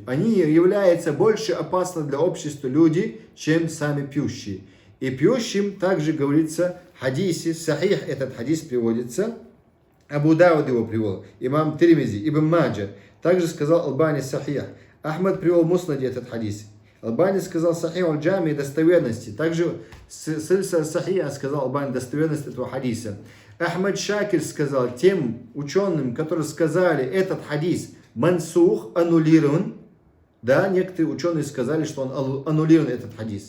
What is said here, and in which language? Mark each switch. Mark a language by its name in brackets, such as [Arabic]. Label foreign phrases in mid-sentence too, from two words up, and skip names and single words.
[Russian] Они являются больше опасны для общества люди, чем сами пьющие. И пьющим также говорится в хадисе, сахих этот хадис приводится, Абу Дауд его привел, имам Тирмизи, Ибн Маджа, также сказал Албани сахих. Ахмад привел в Муснаде этот хадис. Албани сказал сахих аль-джами достоверности. Также сильса сахиха сказал Албани достоверность этого хадиса. Ахмад Шакир сказал тем ученым, которые сказали этот хадис мансух, аннулирован. Да, некоторые ученые сказали, что он аннулирован, этот хадис.